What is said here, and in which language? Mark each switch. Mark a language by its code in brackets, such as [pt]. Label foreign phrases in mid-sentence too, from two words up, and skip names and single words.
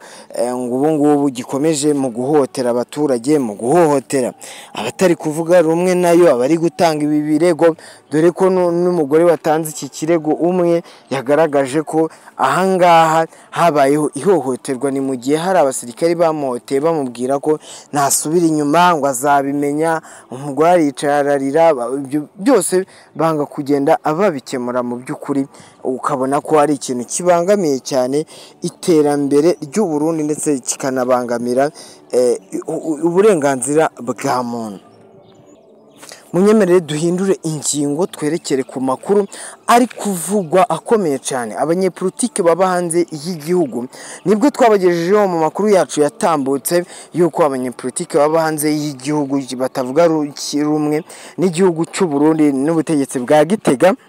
[rw] ngo ubu ngubu gikomeje mu guhotera abaturage, mu guhohotera abatari kuvuga rumwe nayo, abari gutanga ibi birego, dore ko n'umugore watanze iki kirego umwe yagaragaje ko ahangaha habayeho ihohoterwa, ni mu gihe hari abasirikare bamuhoteye bamubwira ko nasubira inyuma ngo azabimenya, umugore aricara ararira, byose banga kugenda babikemura. Mu by'ukuri ukabona ko ari ikintu kibangamiye cyane iterambere ry'u Burundi ndetse kikanabangamira uburenganzira bwa muntu. Munyemerere duhindure ingingo twerekere ku makuru ari kuvugwa akomeye cyane. Abanyepolitike baba hanze y'igihugu nibwo twabagejejeho mu makuru yacu yatambutse yuko abanyepolitike baba hanze y'igihugu batavuga rumwe n'igihugu cy'u Burundi n'ubutegetsi bwa Gitega